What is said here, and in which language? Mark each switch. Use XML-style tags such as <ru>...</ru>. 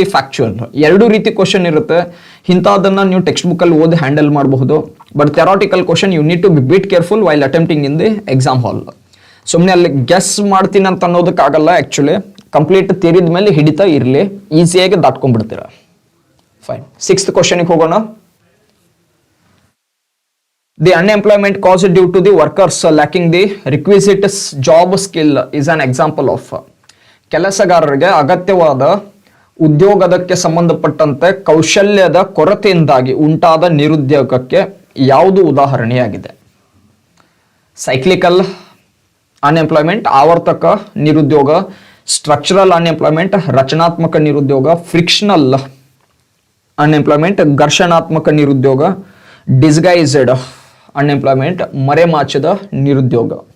<kn>ಈ ಫ್ಯಾಕ್ಚುಯಲ್ ಎರಡು ರೀತಿ ಕ್ವಶನ್ ಇರುತ್ತೆ. ಇಂಥದನ್ನ ನೀವು ಟೆಕ್ಸ್ಟ್ ಬುಕ್ಕಲ್ಲಿ ಓದಿ ಹ್ಯಾಂಡಲ್ ಮಾಡಬಹುದು.</kn> <en>But theoretical question you need to be bit careful while attempting in the exam hall.</en> <kn>ಸುಮ್ಮನೆ ಅಲ್ಲಿ ಗೆಸ್ ಮಾಡ್ತೀನಿ ಅಂತ ಅನ್ನೋದಕ್ಕಾಗಲ್ಲ. ಆ್ಯಕ್ಚುಲಿ ಕಂಪ್ಲೀಟ್ ತಿರಿದ ಮೇಲೆ ಹಿಡಿತಾ ಇರಲಿ, ಈಸಿಯಾಗಿ ದಾಟ್ಕೊಂಡ್ಬಿಡ್ತೀರ. ಫೈನ್, 6th ಕ್ವಶನ್ಗೆ ಹೋಗೋಣ.</kn> <en>The unemployment caused due to the workers lacking the requisite job skill is an example of.</en> <kn>ಕೆಲಸಗಾರರಿಗೆ ಅಗತ್ಯವಾದ ಉದ್ಯೋಗದಕ್ಕೆ ಸಂಬಂಧಪಟ್ಟಂತೆ ಕೌಶಲ್ಯದ ಕೊರತೆಯಿಂದಾಗಿ ಉಂಟಾದ ನಿರುದ್ಯೋಗಕ್ಕೆ ಯಾವುದು ಉದಾಹರಣೆಯಾಗಿದೆ? ಸೈಕ್ಲಿಕಲ್ ಅನ್ಎಂಪ್ಲಾಯ್ಮೆಂಟ್, ಆವರ್ತಕ ನಿರುದ್ಯೋಗ; ಸ್ಟ್ರಕ್ಚರಲ್ ಅನ್ಎಂಪ್ಲಾಯ್ಮೆಂಟ್, ರಚನಾತ್ಮಕ ನಿರುದ್ಯೋಗ; ಫ್ರಿಕ್ಷನಲ್ ಅನ್ಎಂಪ್ಲಾಯ್ಮೆಂಟ್, ಘರ್ಷಣಾತ್ಮಕ ನಿರುದ್ಯೋಗ; ಡಿಸ್ಗೈಸ್ಡ್ ಅನ್ಎಂಪ್ಲಾಯ್ಮೆಂಟ್, ಮರೆಮಾಚದ ನಿರುದ್ಯೋಗ.</kn>